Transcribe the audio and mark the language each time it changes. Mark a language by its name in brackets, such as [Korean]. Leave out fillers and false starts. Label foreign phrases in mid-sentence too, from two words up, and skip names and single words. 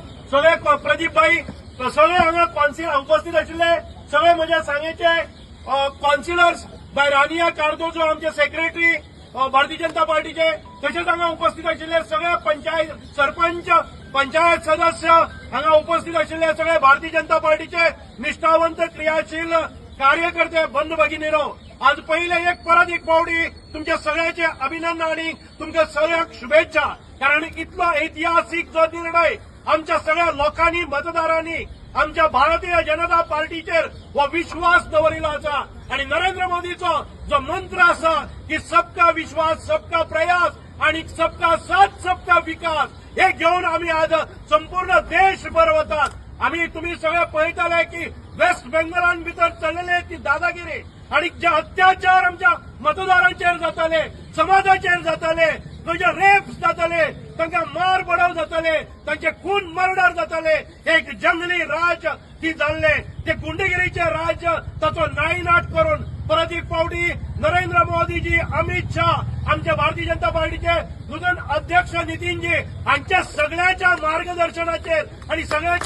[Konkani] सगळे प्रदीपभाई, सगळे हांगा उपस्थित आशिल्ले सगळे म्हज्या सांगेचे कॉन्सिलर्स बाय रानिया कार्दोजो, आमचे सेक्रेटरी भारतीय जनता पार्टीचे, तसेच हांगा उपस्थित आशिल्ले सगळे पंचायत सरपंच, पंचायत सदस्य, हांगा उपस्थित आशिल्ले सगळे भारतीय जनता पार्टीचे निष्ठावंत क्रियाशील कार्यकर्ते बंधू भगिनीनो, आज पहिले परत एक फावटी तुमच्या सगळ्याचे अभिनंदन आणि तुमच्या सगळ्यांक शुभेच्छा. कारण इतलो ऐतिहासिक जो निर्णय आमच्या सगळ्या लोकांनी, मतदारांनी आमच्या भारतीय जनता पार्टीचेर हो विश्वास दवरिल्लो आसा. आणि नरेंद्र मोदीचो जो मंत्र आसा की [Hindi] सबका विश्वास, सबका प्रयास [Konkani] आणि [Hindi] सबका साथ, सबका विकास, [Konkani] हे घेऊन आम्ही आज संपूर्ण देशभर वतात. आम्ही तुम्ही सगळे पळयताले की वेस्ट बेंगॉलान भितर चल्लेले ती दादागिरी आणि जे अत्याचार आमच्या मतदारांचेर जाताले, समाजाचेर जाताले, खंयचे रेप्स जाताले, तांकां मार बडव जाताले, तांचे खून मर्डर जाताले, एक जंगली राज ती जाल्ले, ते गुंडगिरीचे राज ताचो नायनाट करून परत एक फावटी नरेंद्र मोदीजी, अमित शाह, आमच्या भारतीय जनता पार्टीचे नूतन अध्यक्ष नितीनजी हांच्या सगळ्याच्या मार्गदर्शनाचेर आणि सगळ्याच्या